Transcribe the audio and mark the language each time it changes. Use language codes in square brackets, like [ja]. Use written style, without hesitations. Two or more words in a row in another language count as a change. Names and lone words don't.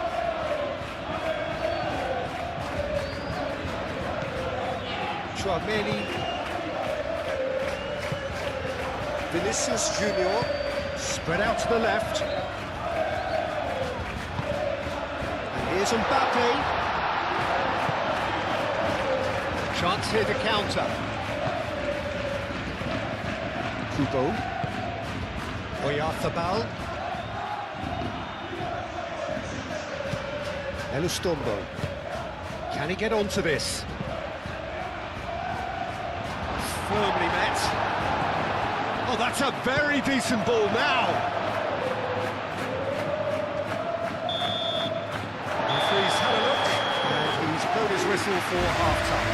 [en] Chouameni. Vinicius Junior. Spread out to the left. Here's Mbappe. Chance here to counter. Kubo. Oyarzabal. Elustondo. Can he get onto this? Firmly met. Oh, that's a very decent ball now. He's had a look, and he's blown his whistle for half-time.